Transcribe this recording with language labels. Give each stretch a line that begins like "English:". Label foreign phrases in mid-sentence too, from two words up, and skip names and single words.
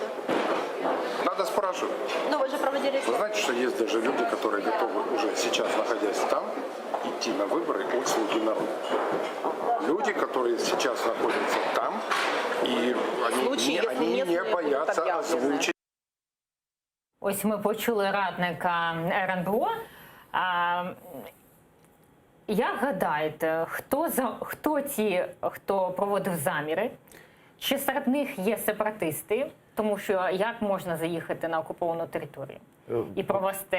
Russian: Надо спрашивать. Но вы же проводили... Вы знаете, что есть даже люди, которые готовы уже сейчас, находясь там, идти на выборы от слуги народа. Люди, которые сейчас находятся там, и они не боятся озвучить.
Ukrainian: Ось ми почули радника РНБО. Як гадаєте, хто ті, хто проводив заміри? Чи серед них є сепаратисти? Тому що як можна заїхати на окуповану територію і провести...